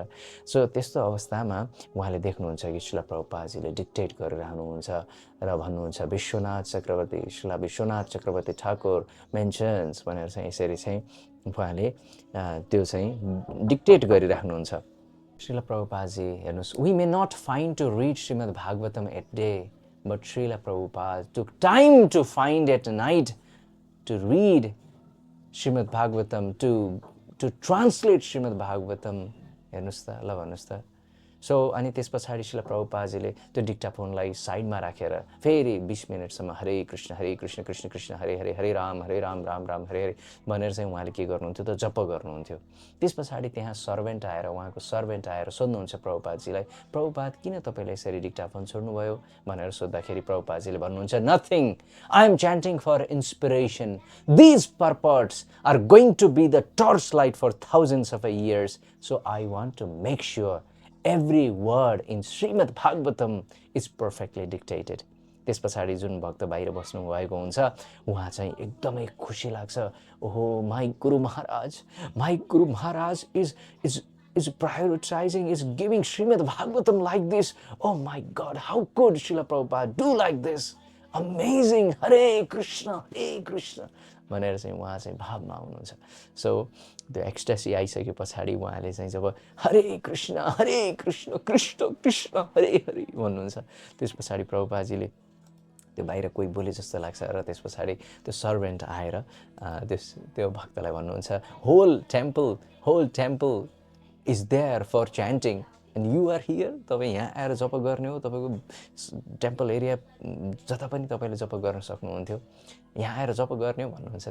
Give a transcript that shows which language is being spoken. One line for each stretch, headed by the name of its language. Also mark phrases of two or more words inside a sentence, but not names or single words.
Nepali: सो त्यस्तो अवस्थामा उहाँले देख्नुहुन्छ कि श्रील प्रभुपादजीले डिक्टेट गरिरहनुहुन्छ र भन्नुहुन्छ विश्वनाथ चक्रवर्ती, श्रील विश्वनाथ चक्रवर्ती ठाकुर मेन्सन्स भनेर चाहिँ यसरी चाहिँ उहाँले त्यो चाहिँ डिक्टेट गरिराख्नुहुन्छ। श्रील प्रभुपादजी हेर्नुहोस्,
English: We may not find to read Srimad Bhagavatam at day, but Srila Prabhupada took time to find at night to read Srimad Bhagavatam, to translate Srimad Bhagavatam.
Nepali: हेर्नुहोस् त, ल भन्नुहोस् त। सो अनि त्यस पछाडि श्रील प्रभुपादजीले त्यो डिक्टाफोनलाई साइडमा राखेर फेरि 20 मिनटसम्म
Sanskrit: हरे कृष्ण कृष्ण कृष्ण हरे हरे, हरे राम राम राम हरे हरे
Nepali: भनेर चाहिँ उहाँले के गर्नुहुन्थ्यो त जप गर्नुहुन्थ्यो। त्यस पछाडि त्यहाँ सर्भेन्ट आएर उहाँको सर्भेन्ट आएर सोध्नुहुन्छ प्रभुपादजीलाई, प्रभुपाद किन तपाईँले यसरी डिक्टाफोन छोड्नुभयो भनेर सोद्धाखेरि प्रभुपादजीले भन्नुहुन्छ
English: nothing, I am chanting for inspiration, these purports are going to be the torch light for thousands of years, so I want to make sure every word in Srimad Bhagavatam is perfectly dictated.
Nepali: त्यस पछाडि जुन भक्त बाहिर बस्नु भएको हुन्छ उहाँ चाहिँ एकदमै खुसी लाग्छ, ओहो माई गुरु महाराज
English: is prioritizing, is giving Srimad Bhagavatam like this. Oh my God, how could Srila Prabhupada do like this?
Nepali: Amazing, Hare Krishna भनेर चाहिँ उहाँ चाहिँ भावमा हुनुहुन्छ। सो त्यो एक्सटेसी आइसके पछाडि उहाँले चाहिँ जब
Sanskrit: हरे कृष्ण कृष्ण कृष्ण हरे हरे
Nepali: भन्नुहुन्छ, त्यस पछाडि प्रभुपादजीले त्यो बाहिर कोही बोले जस्तो लाग्छ र त्यस पछाडि त्यो सर्भेन्ट आएर त्यो भक्तलाई भन्नुहुन्छ
English: whole temple is there for chanting and you are here,
Nepali: तपाईँ यहाँ आएर जप गर्ने हो, तपाईँको
English: temple area
Nepali: जता पनि तपाईँले जप गर्न सक्नुहुन्थ्यो, यहाँ आएर जप गर्ने हो भन्नुहुन्छ।